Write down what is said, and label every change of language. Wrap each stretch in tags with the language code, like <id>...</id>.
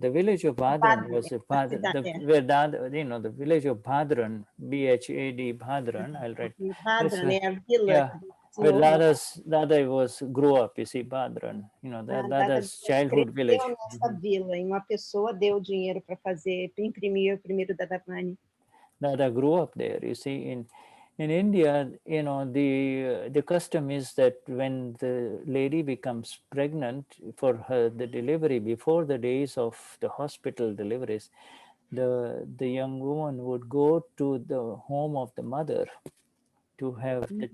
<en>The village of Badran was where Dada, you know, the village of Badran, Bhad Badran. I'll write. Badran, village. Where Dada grew up, you see, Badran, you know, Dada's childhood village.</en> <pt>Nessa vila, e uma pessoa deu dinheiro para imprimir o primeiro Dadavani.</pt> <en>Dada grew up there, you see. In India, you know, the custom is that when the lady becomes pregnant for the delivery, before the days of the hospital deliveries, the young woman would go to the home of the mother to have</en>